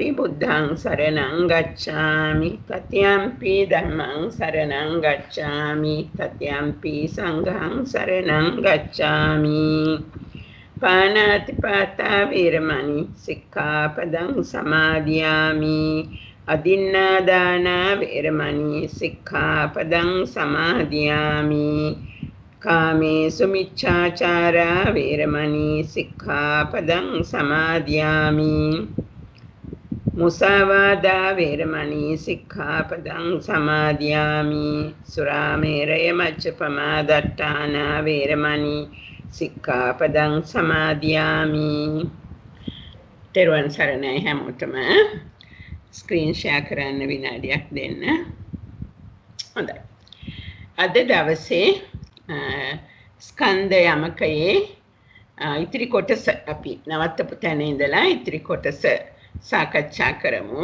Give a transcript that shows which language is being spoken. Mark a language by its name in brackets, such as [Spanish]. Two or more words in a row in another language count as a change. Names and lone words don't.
[Pali] බුද්ධං සරණං ගච්ඡාමි තතියම්පි ධම්මං සරණං ගච්ඡාමි තතියම්පි සංඝං සරණං ගච්ඡාමි පාණාතිපාතා වේරමණී සික්ඛාපදං සමාදියාමි අදින්නාදානා වේරමණී සික්ඛාපදං සමාදියාමි කාමේසු මිච්ඡාචාරා වේරමණී සික්ඛාපදං සමාදියාමි මුසාවාදා වේරමණී සික්ඛාපදං සමාදියාමි සුරාමේරය මච්චපමා දට්ඨානා වේරමණී සික්ඛාපදං සමාදියාමි. [Sinhala] තෙරුවන් සරණයි හැමෝටම. [English] screen share [Sinhala] කරන්න විනාඩියක් දෙන්න. හොඳයි. අද දවසේ ස්කන්ධ යමකයේ ඉතිරි කොටස අපි නවත්තපු තැන ඉඳලා ඉතිරි කොටස සාකච්ඡා කරමු.